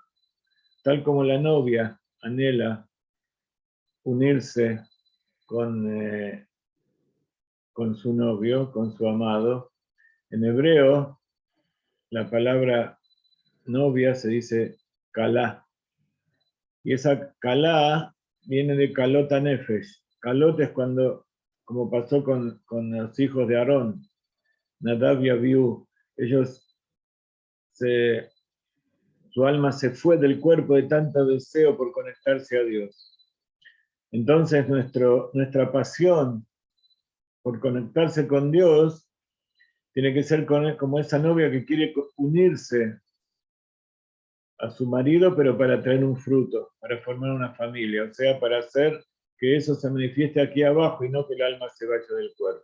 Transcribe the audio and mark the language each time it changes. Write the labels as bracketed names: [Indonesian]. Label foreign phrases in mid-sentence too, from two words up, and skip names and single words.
[Spanish] Tal como la novia anhela unirse con su novio, con su amado. En hebreo, la palabra novia se dice kalá. Y esa kalá viene de [Hebrew] כלות נפש. [Spanish] Kalot es cuando, como pasó con los hijos de Aarón, Nadab y Abiú, su alma se fue del cuerpo de tanto deseo por conectarse a Dios. Entonces nuestra pasión por conectarse con Dios tiene que ser como esa novia que quiere unirse a su marido, pero para traer un fruto, para formar una familia, o sea, para hacer que eso se manifieste aquí abajo y no que el alma se vaya del cuerpo.